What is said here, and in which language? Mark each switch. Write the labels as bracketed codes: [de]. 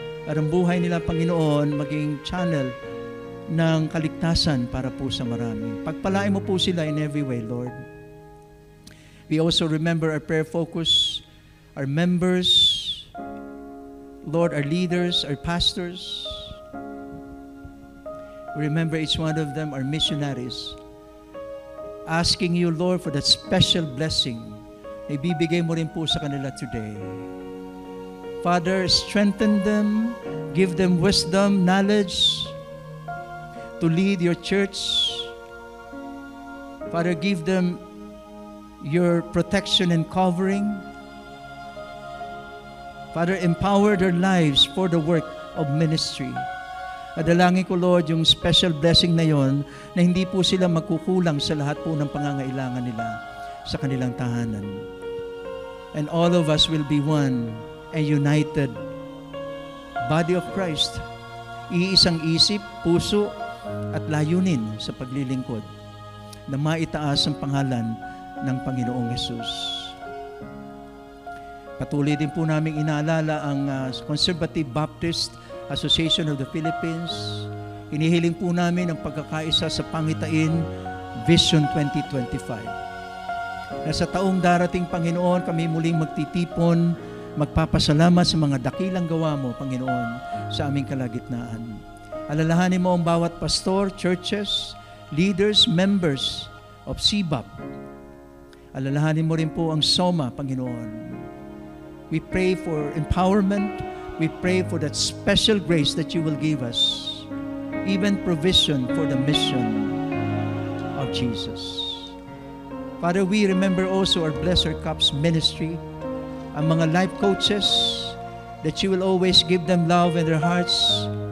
[tl] At ang buhay nila, Panginoon, maging channel ng kaligtasan para po sa marami. Pagpalain mo po sila [en] in every way, [tl] Lord. [en] We also remember our prayer focus, our members, Lord, our leaders, our pastors. Remember each one of them, our missionaries. Asking you, Lord, for that special blessing [tl] na ibibigay mo rin po sa kanila [en] today. Father, strengthen them, give them wisdom, knowledge to lead your church. Father, give them your protection and covering. Father, empower their lives for the work of ministry. [tl] Adalangin ko, Lord, yung [en] special blessing [tl] na yon, na hindi po sila magkukulang sa lahat po ng pangangailangan nila sa kanilang tahanan. [en] And all of us will be one and united body of Christ. [tl] Iisang isip, puso, at layunin sa paglilingkod na maitaas ang pangalan ng Panginoong Hesus. Patuloy din po namin inaalala ang Conservative Baptist Association of the Philippines. Inihiling po namin ang pagkakaisa sa pangitain Vision 2025. Na sa taong darating, Panginoon, kami muling magtitipon, magpapasalamat sa mga dakilang gawa mo, Panginoon, sa aming kalagitnaan. Alalahanin mo ang bawat [en] pastor, churches, leaders, members of CBAP. [tl] Alalahanin mo rin po ang SOMA, Panginoon. [en] We pray for empowerment. We pray for that special grace that you will give us, even provision for the mission of Jesus. Father, we remember also our Bless Our Cups ministry, [tl] ang mga [en] life coaches, that you will always give them love in their hearts.